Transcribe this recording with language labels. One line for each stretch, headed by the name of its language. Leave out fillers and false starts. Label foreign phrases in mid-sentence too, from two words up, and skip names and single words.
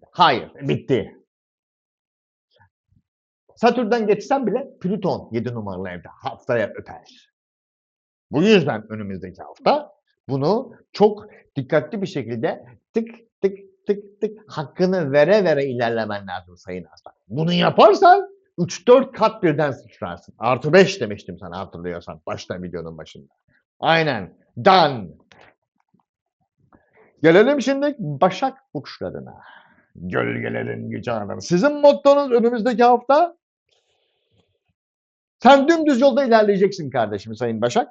Turkish: Hayır, bitti. Satürn'den geçsen bile Plüton 7 numaralı evde haftaya öter. Bu yüzden önümüzdeki hafta bunu çok dikkatli bir şekilde tık tık tık tık hakkını vere vere ilerlemen lazım Sayın Aslan. Bunu yaparsan 3-4 kat birden sıçrarsın. Artı 5 demiştim sana hatırlıyorsan başta videonun başında. Aynen. Done. Gelelim şimdi Başak burçlarına. Gölgelerin gücü anlamı. Sizin mottonuz önümüzdeki hafta sen dümdüz yolda ilerleyeceksin kardeşim Sayın Başak.